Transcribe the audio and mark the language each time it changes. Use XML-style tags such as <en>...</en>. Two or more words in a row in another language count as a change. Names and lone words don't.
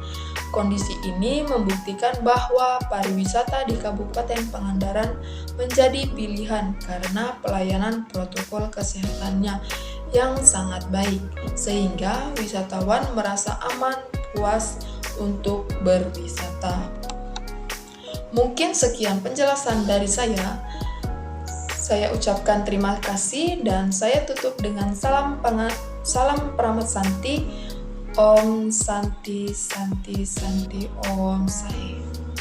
<id>Kondisi ini membuktikan bahwa pariwisata di Kabupaten Pangandaran menjadi pilihan karena pelayanan protokol kesehatannya yang sangat baik, sehingga wisatawan merasa aman, puas untuk berwisata. Mungkin sekian penjelasan dari saya. Saya ucapkan terima kasih dan saya tutup dengan salam Pramat Santi.</id> <sa>ॐ शान्तिः शान्तिः शान्तिः ॐ साई.</sa>